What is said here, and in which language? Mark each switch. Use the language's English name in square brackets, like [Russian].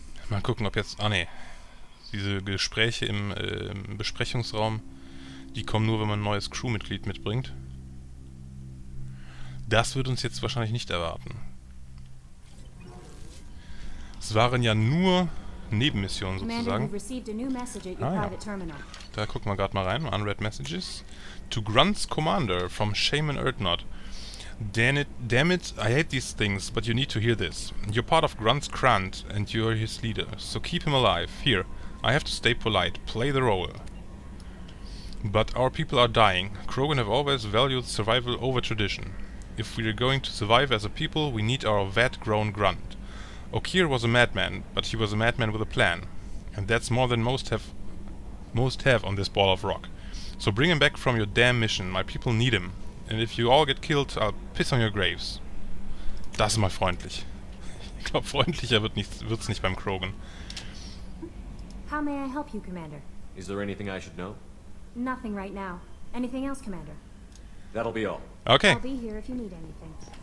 [German] Mal gucken, ob jetzt... Ah, ne. Diese Gespräche im Besprechungsraum, die kommen nur, wenn man ein neues Crewmitglied mitbringt. Das wird uns jetzt wahrscheinlich nicht erwarten. Es waren ja nur Nebenmissionen sozusagen. Ah, ja. Da gucken wir gerade mal rein. [English] Unread Messages. To Grunt's Commander from Shaman Erdnot. Damn it, I hate these things, but you need to hear this. You're part of Grunt's Grant, and you're his leader, so keep him alive. Here, I have to stay polite, play the role. But our people are dying. Krogan have always valued survival over tradition. If we're going to survive as a people, we need our vat-grown grunt. Okeer was a madman, but he was a madman with a plan. And that's more than most have on this ball of rock. So bring him back from your damn mission. My people need him. And if you all get killed, I'll piss on your graves. [German] Das ist mal freundlich. Ich glaube, freundlicher wird's nicht beim Krogan. [English] How may I help you, Commander? Is there anything I should know? Nothing right now. Anything else, Commander? That'll be all. Okay. I'll be here if you need anything.